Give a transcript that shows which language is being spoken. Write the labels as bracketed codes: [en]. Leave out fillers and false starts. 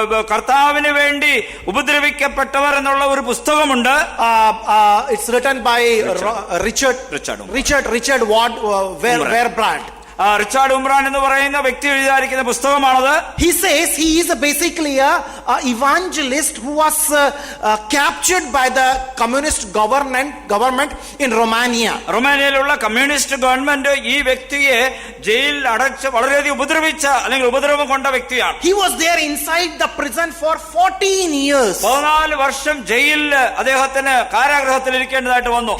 [ml] കർത്താവിന് വേണ്ടി ഉപദ്രവിക്കപ്പെട്ടവർ എന്നുള്ള ഒരു പുസ്തകമുണ്ട്. [en] It's written by Richard Wurmbrand. [ml] Richard ഉംബ്രാൻ എന്ന് പറയുന്ന വ്യക്തി എഴുതിയിരിക്കുന്ന പുസ്തകമാണത്. [en] He says he is basically a evangelist who was captured by the communist government in Romania. [ml] റൊമാനിയയിലുള്ള communist government ഈ വ്യക്തിയെ ജയിലിൽ അടച്ച് വളരെയധികം ഉപദ്രവിച്ച അല്ലെങ്കിൽ ഉപദ്രവം കൊണ്ട വ്യക്തിയാണ്. [en] He was there inside the prison for 14 years. [ml] 14 വർഷം ജയിലിൽ അദ്ദേഹത്തിന് കാരാഗൃഹത്തിൽ ഇരിക്കേണ്ടതായിട്ട് വന്നു.